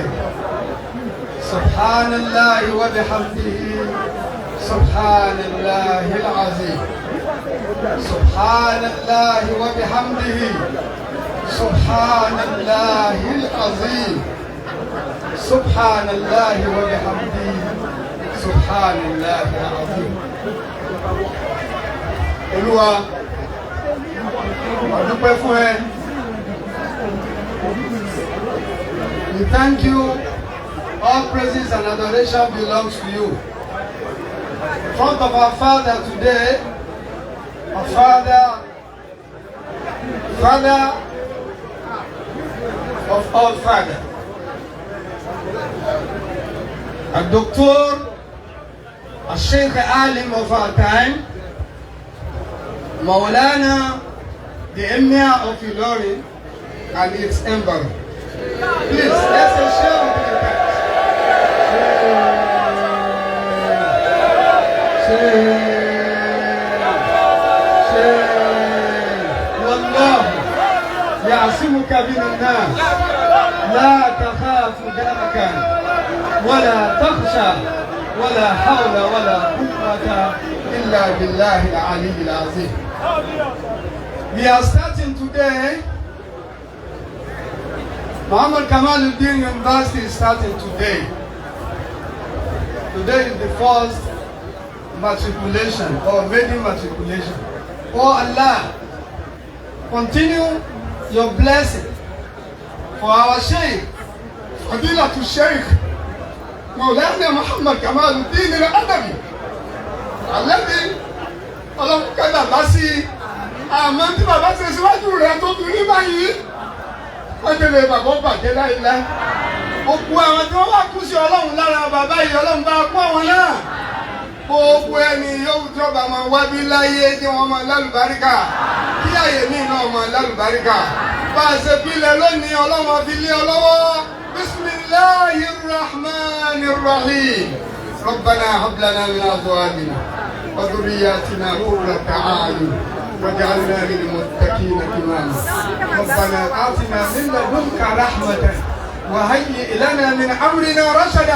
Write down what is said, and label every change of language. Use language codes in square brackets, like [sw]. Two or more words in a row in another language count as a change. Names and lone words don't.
[ar] سبحان الله وبحمده، سبحان الله العظيم. سبحان الله وبحمده، سبحان الله العظيم. سبحان الله وبحمده، سبحان الله العظيم. [yo] Olúwa, a dúpẹ́ fún ẹ. [en] We thank you. All praises and adoration belongs to you. In front of our Father today, our Father of all Father, a doctor, a Sheikh Alim of our time, Maulana, the Emir of Ilorin, and its emperor. Please, let's share with you guys. [ar] والله يعصمك من الناس، لا تخاف دركا ولا تخشى ولا حول ولا قوة إلا بالله العلي العظيم. [en] We are starting today. Muhammad Kamaludeen University is starting today. Today is the first matriculation or maiden matriculation. Oh Allah, continue your blessing for our Sheikh, Fadilatu Sheikh Maulana Muhammad Kamaludeen al-Adabi. [yo] Alladhi Ọlọ́run kẹ́dà bá sí àmọ́ tí bàbá ṣe síwájú rẹ̀ tó fi rí báyìí. Wọ́n tẹ̀lé bàbá bàjẹ́ láìláì. Gbogbo àwọn tí wọ́n wá kú sí Ọlọ́run lára bàbá yìí, Ọlọ́run bá kú àwọn náà. Gbogbo ẹni yóò tí ọba máa wá bí láyé tí wọ́n máa lálùbáríkà. Kí àyè mí náà máa lálùbáríkà. bá a ṣe bílẹ̀ lónìí ọlọ́wọ́ fi lé ọ lọ́wọ́. [ar] بسم الله الرحمن الرحيم. ربنا هب لنا من ازواجنا وذرياتنا قرة اعين واجعلنا للمتقين اماما. ربنا آتنا من لدنك رحمة وهيئ لنا من امرنا رشدا.